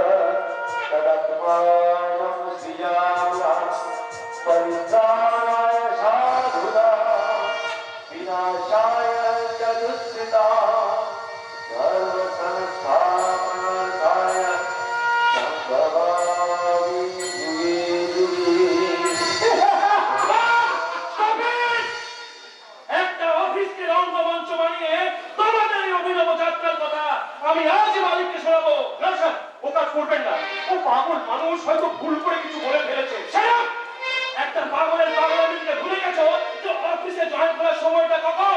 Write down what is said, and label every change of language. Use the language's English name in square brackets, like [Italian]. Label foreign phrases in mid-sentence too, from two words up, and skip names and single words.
[Sanskrit] तदत्मानं श्रियामः परित्राणाय साधूनां विनाशाय च दुष्कृतां धर्मसंस्थापनार्थाय सम्भवामि युगे युगे। [Bangla] একটা অফিসকে রঙ্গমঞ্চ বানিয়ে তোমাদের এই অভিনব যাত্রার কথা আমি আজই মালিককে শোনাবো। না স্যার, ও কাজ করবেন না। ও পাগল মানুষ, হয়তো ভুল করে কিছু বলে ফেলেছে। স্যার, একটা পাগলের পাগলামিকে ভুলে গেছো যে অফিসে জয়েন করার সময়টা কখন।